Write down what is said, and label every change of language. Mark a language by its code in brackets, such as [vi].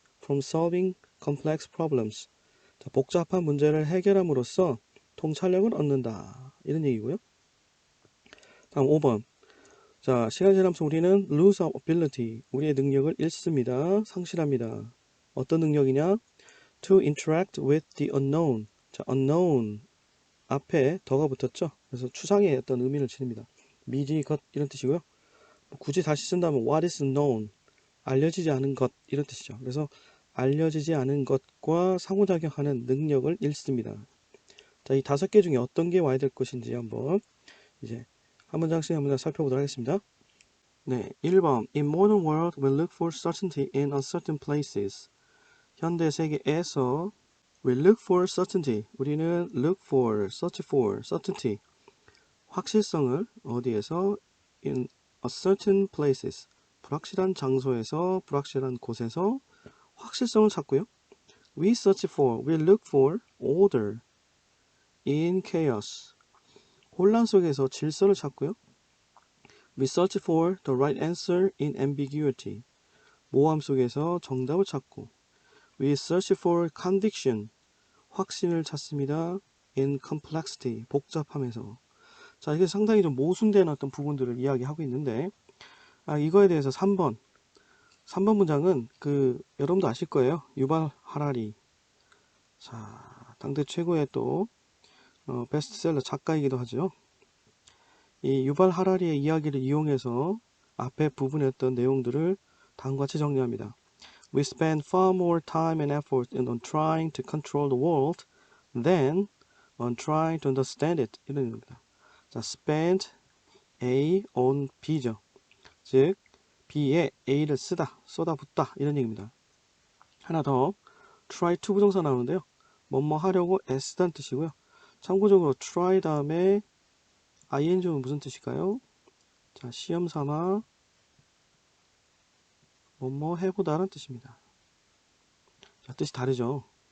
[en] from solving complex problems, [ko] 자, 복잡한 문제를 해결함으로써 통찰력을 얻는다 이런 얘기고요. 다음 5번 자, 시간이 지나면서 우리는 [en] lose our ability, [ko] 우리의 능력을 잃습니다. 상실합니다. 어떤 능력이냐? [en] to interact with the unknown. [ko] 자, unknown 앞에 더가 붙었죠. 그래서 추상의 어떤 의미를 지닙니다. 미지, 것 이런 뜻이고요. 굳이 다시 쓴다면 [en] what is known, [ko] 알려지지 않은 것 이런 뜻이죠. 그래서 알려지지 않은 것과 상호작용하는 능력을 잃습니다. 자, 이 5개 중에 어떤 게 와야 될 것인지 한번 이제 한 문장씩 한 문장 살펴보도록 하겠습니다. 네, 1번. [en] In modern world, we look for certainty in uncertain places. [ko] 현대 세계에서 [en] we look for certainty. [ko] 우리는 [en] look for, search for, certainty. [ko] 확실성을 어디에서? [en] In uncertain places. [ko] 불확실한 장소에서, 불확실한 곳에서 확실성을 찾고요. [en] We search for, we look for order in chaos. [ko] 혼란 속에서 질서를 찾고요. [en] We search for the right answer in ambiguity. [ko] 모호함 속에서 정답을 찾고. [en] We search for conviction. [ko] 확신을 찾습니다. [en] In complexity. [ko] 복잡함에서. 자, 이게 상당히 좀 모순된 어떤 부분들을 이야기하고 있는데, 이거에 대해서 3번 문장은 여러분도 아실 거예요. 유발 하라리. 자, 당대 최고의 또 베스트셀러 작가이기도 하죠. 이 유발 하라리의 이야기를 이용해서 앞에 부분에 어떤 내용들을 다음과 같이 정리합니다. [en] We spend far more time and effort on trying to control the world than on trying to understand it. [ko] 이런 의미입니다. 자, spend A on B죠. 즉 B에 A를 쓰다, 쏟아붓다 이런 얘기입니다. 하나 더 try to 부정사 나오는데요. 뭐뭐 하려고 애쓰다는 뜻이고요. 참고적으로 try 다음에 ing는 무슨 뜻일까요? 자, 시험 삼아 뭐뭐 해보다라는 뜻입니다. 자, 뜻이 다르죠.